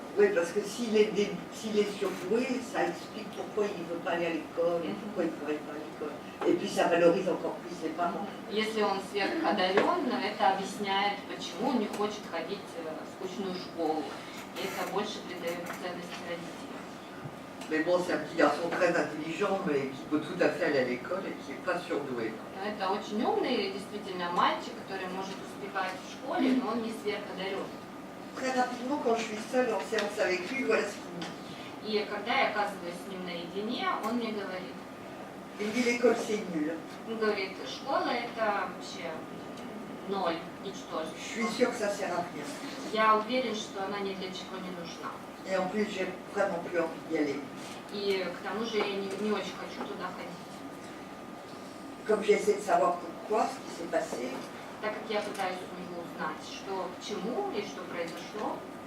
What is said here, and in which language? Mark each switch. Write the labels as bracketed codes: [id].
[fr] Oui, parce que s'il est surdoué, ça explique pourquoi il ne veut pas aller à l'école, et pourquoi il ne pourrait pas à l'école. Et puis ça valorise encore plus les parents. [ru] Если он сверходарен, это объясняет, почему он не хочет ходить в скучную школу. И это больше придает ценности родителям. [fr] Mais bon, c'est un petit garçon très intelligent, mais qui peut tout à fait aller à l'école et qui n'est pas surdoué. [ru] Это очень умный, действительно, мальчик, который может успевать в школе, но он не сверходарен. [fr] Très rapidement, quand je suis seule en séance avec lui, voilà ce qu'il me dit. [ru] И когда я оказываюсь с ним наедине, он мне говорит, [fr] Il me dit l'école c'est nul. [ru] он говорит, школа это вообще ноль, ничтожество. [fr] Je suis sûre que ça sert à rien. [ru] Я уверен, что она ни для чего не нужна. [fr] Et en plus, j'ai vraiment plus envie d'y aller. [ru] И к тому же я не очень хочу туда ходить. [fr] Comme j'essaie de savoir pourquoi, ce qui s'est passé, [ru] Так как я пытаюсь у него узнать, что к чему и что произошло,